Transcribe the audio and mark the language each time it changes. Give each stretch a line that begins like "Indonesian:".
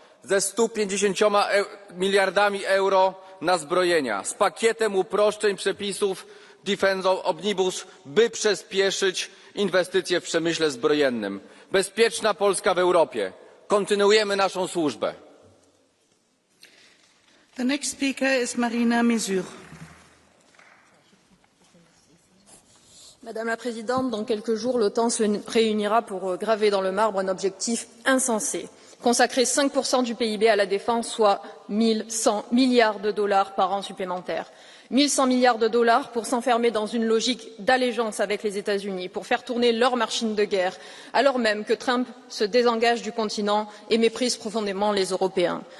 Polish: Ze 150 miliardami euro na zbrojenia. Z pakietem uproszczeń przepisów Defense Omnibus, by przyspieszyć inwestycje w przemyśle zbrojennym. Bezpieczna Polska w Europie. Kontynuujemy naszą służbę.
English: The next speaker is Marina Mesure.
French: Madame la Présidente, dans quelques jours, l'OTAN se réunira pour graver dans le marbre un objectif insensé. Consacrer 5% du PIB à la défense, soit 1 100 milliards de dollars par an supplémentaires. 1 100 milliards de dollars pour s'enfermer dans une logique d'allégeance avec les États-Unis, pour faire tourner leur machine de guerre, alors même que Trump se désengage du continent et méprise profondément les Européens.